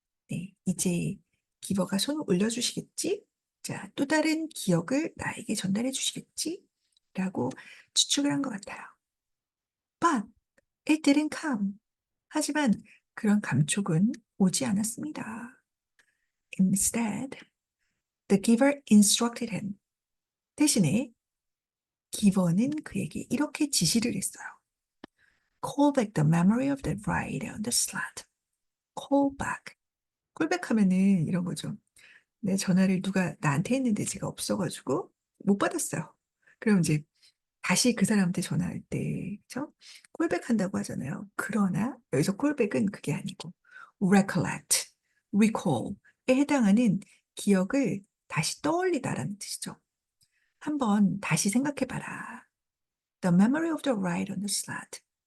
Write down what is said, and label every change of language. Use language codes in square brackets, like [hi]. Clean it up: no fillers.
[ko] 네, 이제 기버가 손을 올려주시겠지? 자, 또 다른 기억을 나에게 전달해 주시겠지? 라고 추측을 한 것 같아요. [en] But it didn't come. [ko] 하지만 그런 감촉은 오지 않았습니다. [en] Instead, the giver instructed him. [ko] 대신에 기버는 그에게 이렇게 지시를 했어요. [en] Call back the memory of the ride on the sled. Call back. [ko] 콜백 하면은 이런 거죠. 내 전화를 누가 나한테 했는데 제가 없어가지고 못 받았어요. 그럼 이제 다시 그 사람한테 전화할 때, 그죠? 콜백 한다고 하잖아요. 그러나 여기서 콜백은 그게 아니고 recollect, recall에 해당하는 기억을 다시 떠올리다라는 뜻이죠. 한번 다시 생각해봐라. [en] The memory of the ride on the sled.